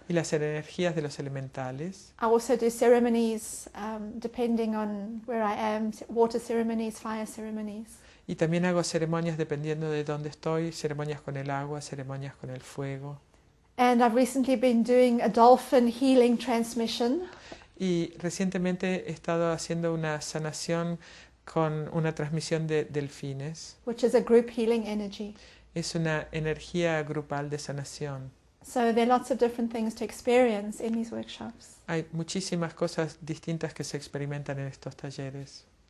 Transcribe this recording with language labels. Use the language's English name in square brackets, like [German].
[Spanish] y las energías de los elementales. [English] I also do ceremonies depending on where I am, water ceremonies, fire ceremonies. [Spanish] Y también hago ceremonias dependiendo de dónde estoy, ceremonias con el agua, ceremonias con el fuego. [English] And I've recently been doing a dolphin healing transmission. [Spanish] Y recientemente he estado haciendo una sanación con una transmisión de delfines. [English] Which is a group healing energy. [Spanish] Es una energía grupal de sanación. [English] So there are lots of different things to experience in these workshops. [Spanish] Hay muchísimas cosas distintas que se experimentan en estos talleres.